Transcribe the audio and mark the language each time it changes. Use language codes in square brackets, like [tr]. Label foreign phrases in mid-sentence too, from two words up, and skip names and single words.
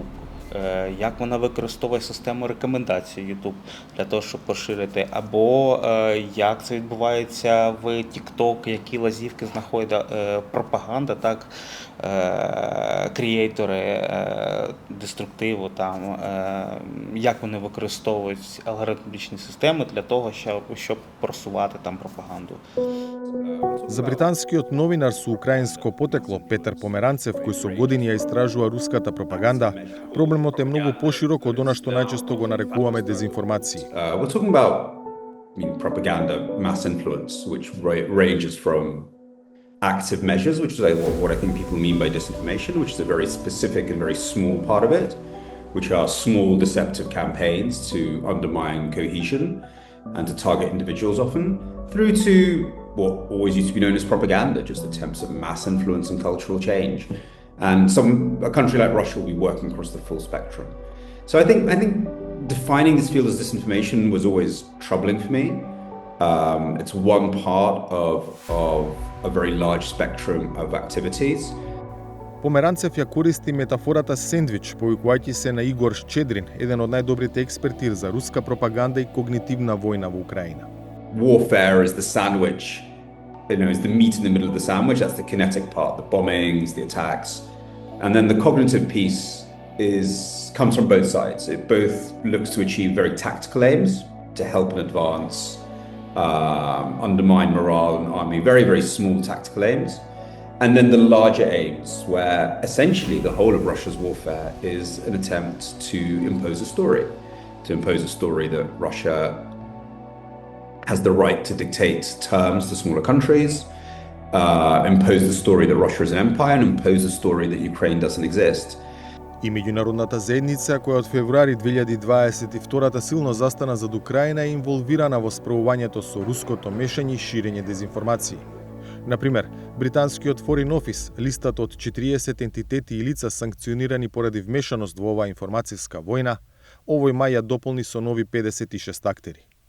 [uk] Як вона використовує систему рекомендацій YouTube для того, щоб поширити, або як це відбувається в TikTok, які лазівки знаходить пропаганда, так, креатори деструктиву, там, як вони використовують алгоритмічні системи для того, щоб просувати там пропаганду. [mk] За британскиот новинар со украинско потекло Петар Померанцев, кој со години ја истражува руската пропаганда, проблемот е многу поширок од она што најчесто го нарекуваме дезинформации. [en] We're talking about propaganda, mass influence, which ranges from active measures, which is what I think people mean by disinformation, which is a very specific and very small part of it, which are small deceptive campaigns to undermine cohesion and to target individuals often, through to what always used to be known as propaganda, just attempts at mass influence and cultural change. And a country like Russia will be working across the full spectrum. So I think defining this field as disinformation was always troubling for me. It's one part of a very large spectrum of activities. [mk] Померанцев ја користи метафората сендвич, повикувајќи се на Игор Щедрин, еден од најдобрите експерти за руска пропаганда и когнитивна војна во Украина. [en] Warfare is the sandwich, is the meat in the middle of the sandwich. That's the kinetic part, the bombings, the attacks. And then the cognitive piece comes from both sides. It both looks to achieve very tactical aims to help and advance, undermine morale and army, very, very small tactical aims. And then the larger aims, where essentially the whole of Russia's warfare is an attempt to impose a story that Russia has the right to dictate terms to smaller countries, impose the story that Russia is an empire, and impose the story that Ukraine doesn't exist. [mk] И меѓународната заедница, која од февруари 2022 силно застана зад Украина, е инволвирана во справувањето со руското мешање и ширење дезинформации. Например, британскиот Foreign Office, листат од 40 ентитети и лица санкционирани поради вмешаност во оваа информацијска војна, овој мај ја дополни со нови 56 актери.